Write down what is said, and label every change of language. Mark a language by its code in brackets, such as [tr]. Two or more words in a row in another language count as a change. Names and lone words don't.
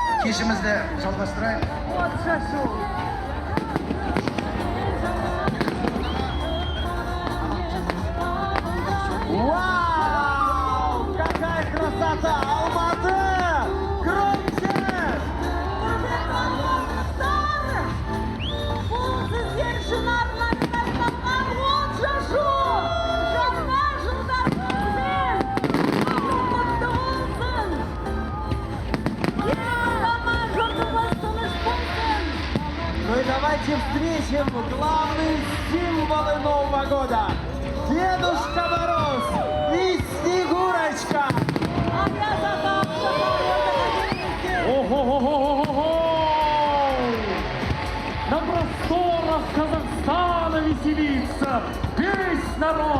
[kk] кешімізді жалғастырайық. Вот шашу. Вау! [ru] Какая красота! Алматы! Громче! [kk] Бұл сіздер үшін арнайы дайындалған от шашу! Жаңа жылдарыңызбен! Құтты болсын! Елордама жұртымыз тыныш болсын! [ru] Ну и давайте встретим главные символы Нового года! Дедушка Мороз и Снегурочка! Ого-го-го-го-го! На просторах Казахстана веселится весь народ!